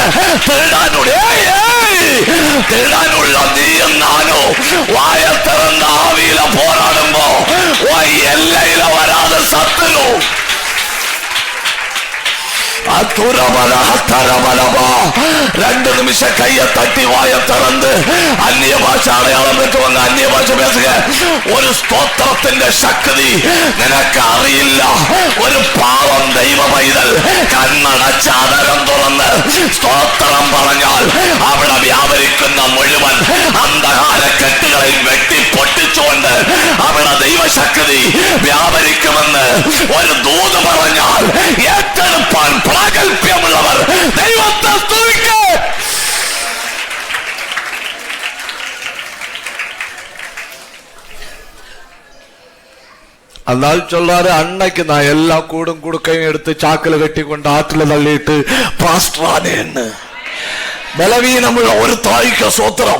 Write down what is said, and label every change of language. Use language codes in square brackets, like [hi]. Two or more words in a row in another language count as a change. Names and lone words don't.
[ta] திருடானுள்ள நீயும் நானும் வாய திறந்த ஆவியில போராடும்போ எல்லையில வராத சத்துரு 2 நிமிஷம் கையை தட்டி வாய திறந்து அந்நிய பாஷை அடையாளம் பெற்றுவாங்க. அந்நிய பாஷை பேசுங்க. ஒரு ஸ்தோத்திரத்தின் சக்தி [ml] നിനക്ക് അറിയില്ല. ഒരു പാവം ദൈവ പൈതൽ കണ്ണടച്ച അതരം തുറന്ന് സ്തോത്രം പറഞ്ഞാൽ അവിടെ വ്യാപരിക്കുന്ന മുഴുവൻ അന്ധകാര കെട്ടുകളെയും വെട്ടി പൊട്ടിച്ചുകൊണ്ട് അവിടെ ദൈവശക്തി വ്യാപരിക്കുമെന്ന് ഒരു ദൂത് പറഞ്ഞാൽ ഏറ്റെടുപ്പാൻ പ്രാഗൽഭ്യമുള്ളവർ ദൈവത്തെ സ്തുതിക്കുക. [ta] அதனால சொல்றாரு, அன்னைக்கு நான் எல்லா கூடும் குடுக்கையும் எடுத்து சாக்குல கட்டி கொண்டு ஆற்றுல தள்ளிட்டு பாஸ்டரானேன்னு. பலவீனமுள்ள ஒரு தாய்க்கு சோத்திரம்.